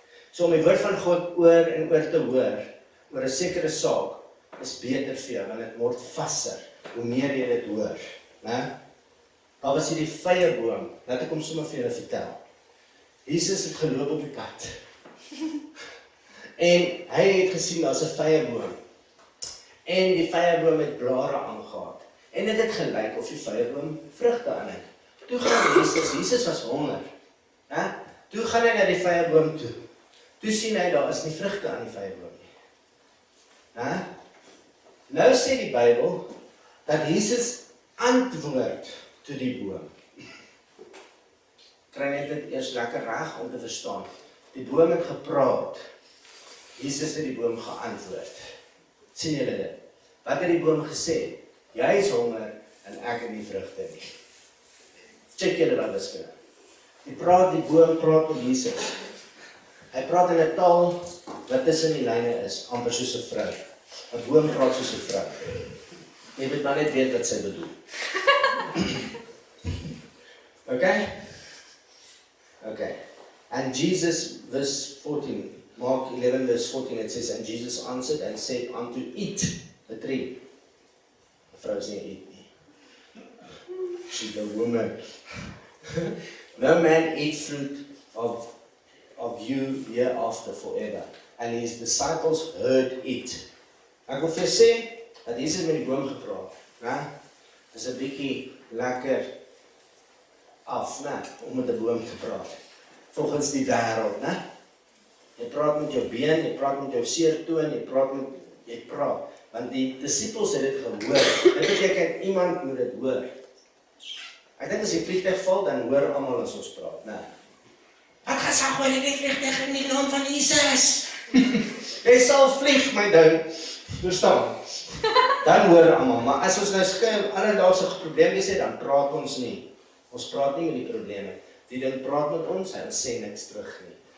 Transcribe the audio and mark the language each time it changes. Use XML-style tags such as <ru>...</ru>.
<af>So om die woord van God oor en oor te hoor, oor 'n sekere saak, is beter vir jou, want dit word vasser, hoe meer jy dit hoor. Né? Daar was hierdie vyeboom, laat ek hom sommer vir julle vertel. Jesus het geloop op die pad. En hy het gesien daar's 'n vyeboom. En die vyeboom het blare aangehad. En dit het gelyk of die vyeboom vrugte aan het. Toe gaan Jesus was honger. Né? Toe gaan hy na die vyeboom toe. Toe sien hy daar is nie vrugte aan die vyeboom nie. Né? Nou sê die Bybel dat Jesus antwoord toe die boom. Kry net dit eers lekker reg om te verstaan. Die boom het gepraat. Jesus het die boom geantwoord. Sien julle dit? Wat het die boom gesê? Jy is honger en ek het nie vrugte nie. Check julle dan wiskunde. Die boom praat met Jesus. Hy praat in 'n taal wat tussen die lyne is, amper soos 'n vrou. 'n Boom praat soos 'n vrou. Jy moet maar net weet wat sy bedoel. Okay? Okay.</af> <en>And Jesus, verse 14, Mark 11 verse 14, it says, and Jesus answered and said unto it, the tree. The</en> <af>vrou is nie</af> <en>eat nie. She's the woman. No man eat fruit of you hereafter forever. And his disciples heard it.</en> <af>Ek wil vir sê, dat Jesus met die boom gepraat, né? Is 'n bietjie lekker af, né? Om met 'n boom te praat. Volgens die wêreld, né? Jy praat met jou been, jy praat met jou seertoon, jy praat. Want die disippels het dit gehoor. Dit beteken iemand moet dit hoor. Ek dink as die vliegtuig val, dan hoor almal as ons praat, né? Wat gaan sê oor die vliegtuig in die naam van Jesus? Jy sal vlieg, my ding. Verstaan? Dan hoor almal, maar as ons nou skyn alledaagse probleme sê, dan praat ons nie. Ons praat nie met die probleme. Die ding praat met ons en sê niks terug nie.</af>